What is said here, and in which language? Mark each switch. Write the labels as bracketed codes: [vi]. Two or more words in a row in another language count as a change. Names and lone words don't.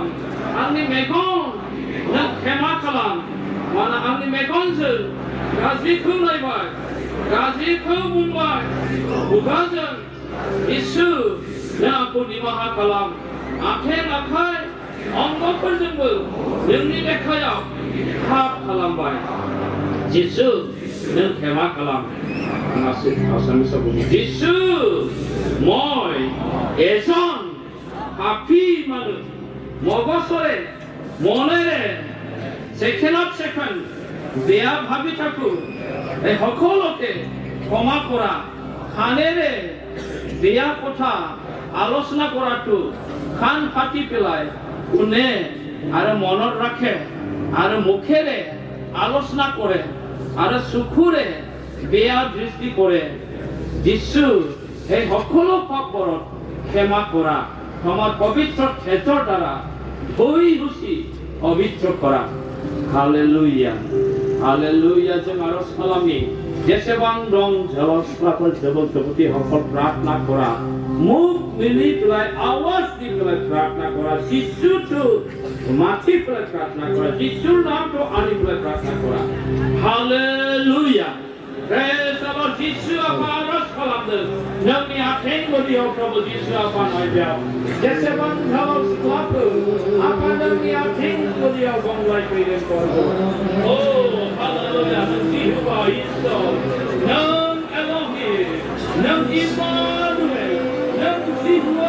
[brx] आंनि मेगन नों खेमा खालाम मानो आंनि मेगनजों गाज्रिखौ नायबाय गाज्रिखौ बुंबाय खुगाजों जिसु नों आंखौ निमाहा खालाम आथें आखाइ अंगफोरजोंबो नोंनि देखायाव पाप खालामबाय जिसु नों खेमा खालाम आसामिसाव बुङो जिसु [as] মই এজন পাপী মানুহ মগজৰে মনেৰে সেকেণ্ডত সেকেণ্ড বেয়া ভাবি থাকো এই সকলোকে ক্ষমা কৰা কাণেৰে বেয়া কথা আলোচনা কৰাটো কাণ ফাটি পেলাই শুনে আৰু মনত ৰাখে আৰু মুখেৰে আলোচনা কৰে আৰু চকুৰে বেয়া দৃষ্টি কৰে যিশু এই সকলো পাপবোৰত ক্ষমা কৰা তোমাৰ পবিত্ৰ ক্ষেত্ৰৰ দ্বাৰা ধুই মুচি পবিত্ৰ কৰা [brx] हालेलुया हालेलुया जों आरज खालामनि जेसेबां दं जलस्राफोर जोबोद हकल प्रार्थना करा मुख मिलिफ्राय आवाजनिफ्राय प्रार्थना करा जिसुखौ माथिफ्राय प्रार्थना करा जिसुर नामखौ आनिफ्राय प्रार्थना करा हालेलुया [en] Praise the Lord Jesus [brx] apa aras खालामदों नोंनि आथिं गुदियाव प्रभु जिसु apa नायबाय जेसेबां गाव सिख्लाखौ apa नोंनि आथिं गुदियाव गंलाय फैदों प्रभु Oh hallelujah नों जिहुवा इसोर नों एल'हिम नों इमानुएल नों जिहुवा